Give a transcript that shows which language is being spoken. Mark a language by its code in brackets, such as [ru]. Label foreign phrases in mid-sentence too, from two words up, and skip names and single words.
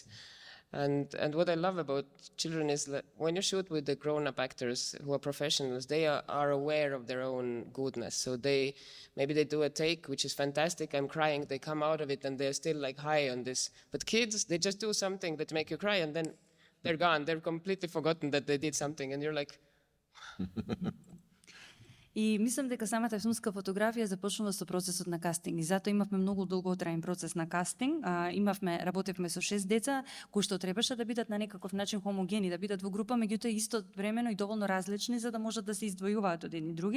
[en] And what I love about children is that when you shoot with the grown-up actors who are professionals, they are aware of their own goodness. So maybe they do a take, which is fantastic, I'm crying, they come out of it and they're still like high on this. But kids, they just do something that make you cry and then they're gone. They're completely forgotten that they did something and you're like... [mk] И мислам дека самата филмска фотографија започнува со процесот на кастинг и затоа имавме многу долготраен процес на кастинг. Работевме со 6 деца кои што требаше да бидат на некаков начин хомогени, да бидат во група, меѓутоа истовремено и доволно различни за да можат да се издвојуваат од едни други.